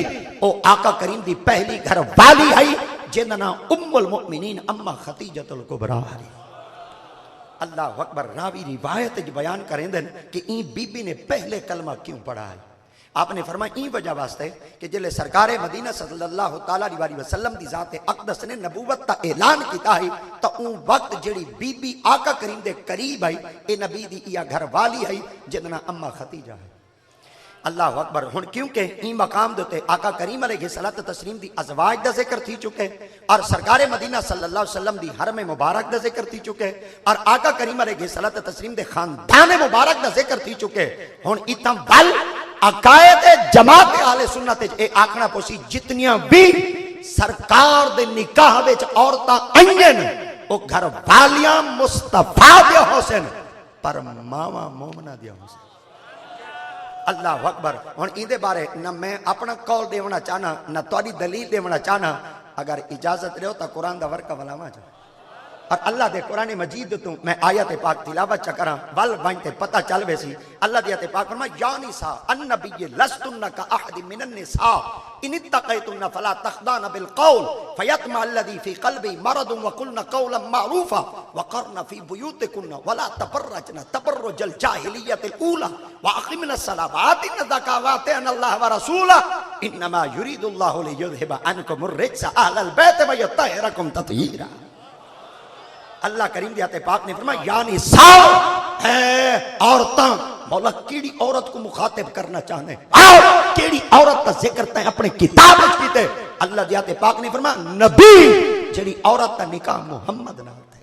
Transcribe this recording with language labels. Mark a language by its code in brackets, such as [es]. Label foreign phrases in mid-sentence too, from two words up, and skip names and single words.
[skr] او آقا کریم دی پہلی گھر والی ہے جن نا [ar] ام المؤمنین [skr] اما خدیجۃ الکبریٰ ہے. [ar] اللہ اکبر. [skr] راوی روایت جو بیان کریں دن کہ این بی بی نے پہلے کلمہ کیوں پڑھا ہے. آپ نے فرمایا این وجہ واسطے کہ جلے سرکار مدینہ [ar] صلی اللہ تعالیٰ علیہ وسلم [skr] دی ذات اقدس نے نبوت تا اعلان کیتا ہے تا اون وقت جڑی بی بی آقا کریم دے قریب ہے اے نبی دی یا گھر والی ہے جننا اما خدیجہ ہے. [ar] اللہ اکبر. [skr] ہن کیونکہ این مقام دوتے آقا کریم [ar] علیہ الصلوۃ والتسلیم [skr] دی ازواج دا ذکر تھی چکے, اور سرکار مدینہ [ar] صلی اللہ علیہ وسلم [skr] دی حرم مبارک دا ذکر تھی چکے, اور آقا کریم [ar] علیہ الصلوۃ والتسلیم [skr] دے خاندان مبارک دا ذکر تھی چکے. ہن اتنا بل عقائد جماعت اہل سنت اے آکھنا پوسی جتنیاں بھی سرکار دے نکاح وچ عورتاں آئیں او گھر والیاں مصطفیٰ دے حسین پر ماواں مومنہ دے حسین. [ar] اللہ اکبر. [skr] ہن این دے بارے نہ میں اپنا قول دیونا چاہنا نہ تہاڈی دلیل دیونا چاہنا. اگر اجازت رہو تو قرآن دا ورقہ ولاواں جو اور اللہ دے قرآن مجید تو میں آیت پاک تلاوت چکراں ول وانتے پتہ چل ویسی اللہ دی آیت پاک فرمایا [ar] یا نساء النبی لستن کاحد من النساء ان اتقیتن فلا تخضعن بالقول فیطمع الذی فی قلبی مرض وقلن قولا معروفا وقرن فی بیوتکن ولا تبرجن تبرج الجاہلیت الاولى واقمن الصلاۃ وآتین الزکاۃ واطعن اللہ ورسولہ انما یرید اللہ لیذھب عنکم الرجس اہل البیت ویطہرکم تطہیرا۔ [skr] اللہ کریم دی آیت پاک نے فرمایا [ar] یا نساء [skr] ہے عورتاں، مولا کیڑی عورت کو مخاطب کرنا چاہنے اور کیڑی عورت کا ذکر تے اپنے کتاب وچ کیتے اللہ دی آیت پاک نے فرمایا نبی جڑی عورت کا نکاح محمد نال تے